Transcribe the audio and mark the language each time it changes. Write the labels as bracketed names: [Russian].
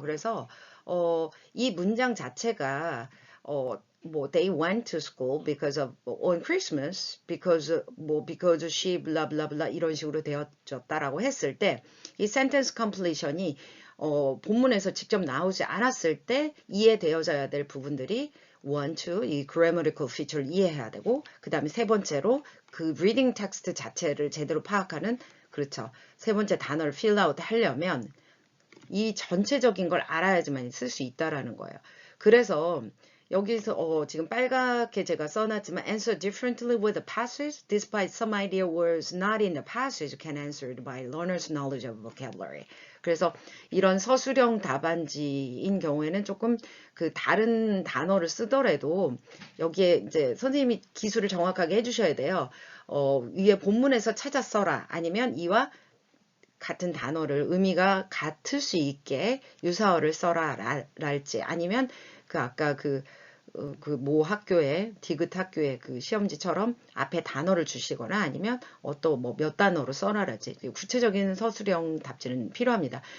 [Korean] 그래서 이 문장 자체가 뭐 [English] they went to school because of on Christmas because she blah blah [Korean] blah 이런 식으로 되어졌다라고 했을 때 이 sentence completion이 본문에서 직접 나오지 않았을 때 이해되어져야 될 부분들이 one, two, 이 grammatical feature를 이해해야 되고 그 다음에 세 번째로 그 reading text 자체를 제대로 파악하는, 그렇죠. 세 번째 단어를 fill out 하려면 이 전체적인 걸 알아야지만 쓸 수 있다라는 거예요. 그래서 여기서 지금 빨갛게 제가 써놨지만 [English] answer differently with a passage despite some idea words not in the passage can answered by learner's knowledge of vocabulary. [Korean] 그래서 이런 서술형 답안지인 경우에는 조금 그 다른 단어를 쓰더라도 여기에 이제 선생님이 기술을 정확하게 해주셔야 돼요. 위에 본문에서 찾아 써라 아니면 이와 같은 단어를 의미가 같을 수 있게 유사어를 써라 랄지 아니면 그 아까 그 모 학교에 디귿 학교의 그 시험지처럼 앞에 단어를 주시거나 아니면 어떤 뭐 몇 단어로 써라랄지 구체적인 서술형 답지는 필요합니다.